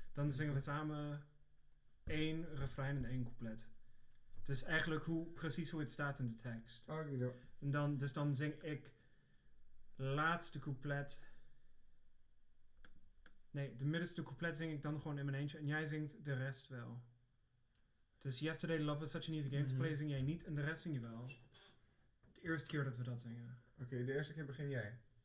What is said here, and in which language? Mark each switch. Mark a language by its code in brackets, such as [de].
[nl] Dan zingen we samen 1 refrein en 1 couplet. Dus eigenlijk precies hoe het staat in de tekst. [en] Okay. [nl] En dan zing ik laatste couplet. Nee, de middenste couplet zing ik dan gewoon in mijn eentje. En jij zingt de rest wel. Dus [en] Yesterday Love was such an easy game to play [nl] zing jij niet. En de rest zing je wel. De eerste keer dat we dat zingen. Oké, de eerste keer begin jij.